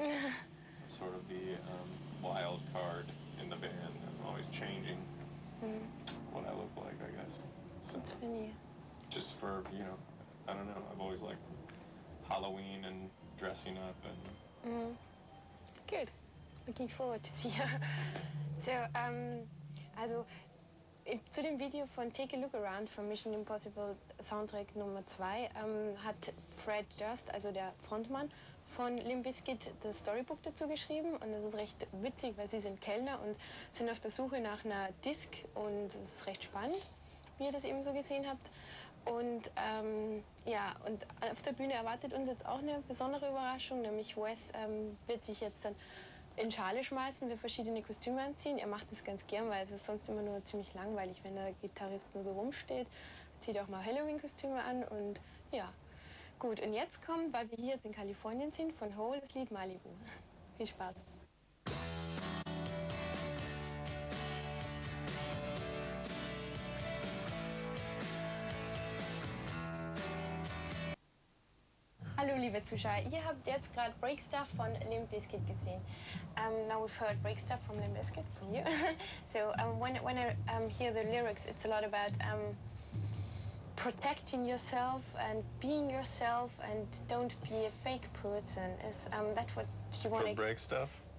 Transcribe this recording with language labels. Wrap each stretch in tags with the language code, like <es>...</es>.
<en>I'm sort of the wild card in the band. I'm always changing what I look like, I guess. So, That's funny. just for, you know, I don't know, I've always liked Halloween and dressing up and... Good. Looking forward to see you.</en> <de>So, also, zu dem Video von Take a Look Around von Mission Impossible Soundtrack Nummer 2 hat Fred Durst, also der Frontmann von Limp Bizkit, das Storybook dazu geschrieben, und das ist recht witzig, weil sie sind Kellner und sind auf der Suche nach einer Disc, und es ist recht spannend, wie ihr das eben so gesehen habt. Und ja, und auf der Bühne erwartet uns jetzt auch eine besondere Überraschung, nämlich Wes wird sich jetzt dann in Schale schmeißen, wir verschiedene Kostüme anziehen. Er macht das ganz gern, weil es ist sonst immer nur ziemlich langweilig, wenn der Gitarrist nur so rumsteht. Er zieht auch mal Halloween-Kostüme an und ja. Gut, und jetzt kommt, weil wir hier jetzt in Kalifornien sind, von Hole das Lied Malibu. Viel Spaß. Hallo liebe Zuschauer, ihr habt jetzt gerade Break Stuff von Limp Bizkit gesehen.</de> <en>Now we've heard Break Stuff from Limp Bizkit from you. So when I hear the lyrics, it's a lot about protecting yourself and being yourself and don't be a fake person. Is that what you want to... For Break Stuff?</en>